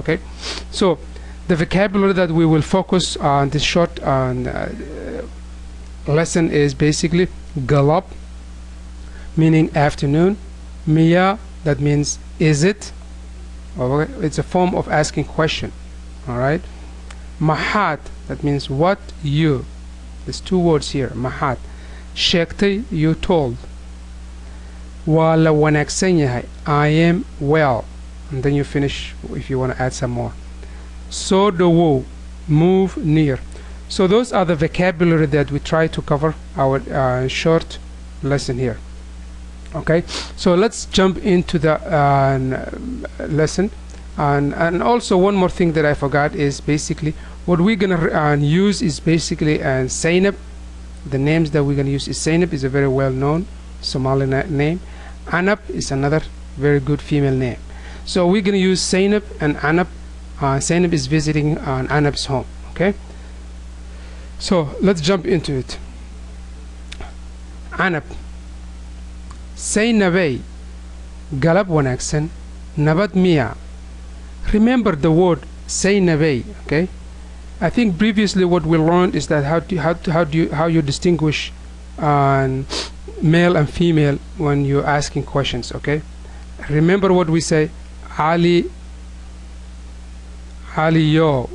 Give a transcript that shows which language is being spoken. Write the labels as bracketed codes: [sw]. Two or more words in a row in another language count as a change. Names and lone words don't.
[en] Okay, so the vocabulary that we will focus on this short lesson is basically galab, meaning afternoon, Mia, that means is it. Okay, it's a form of asking question. All right, Mahat, that means what you. There's two words here. Mahat. Sheegtay, you told. [so] Waa la wanaagsan yahay, [en] I am well. And then you finish if you want to add some more. [so] Soo dhawow, [en] move near. So those are the vocabulary that we try to cover our short lesson here. Okay, so let's jump into the lesson. And also one more thing that I forgot is basically what we're gonna use is basically Zainab. The names that we're gonna use is Zainab is a very well-known Somali name. Anab is another very good female name. So we're gonna use Zainab and Anab. Zainab is visiting Anab's home. Okay, so let's jump into it. Anab. [so] Zainabay, galab wanaagsan, nabad miya. [en] Remember the word Zainabay. Okay, I think previously what we learned is that how you distinguish male and female when you're asking questions. Okay, remember what we say, Ali yo.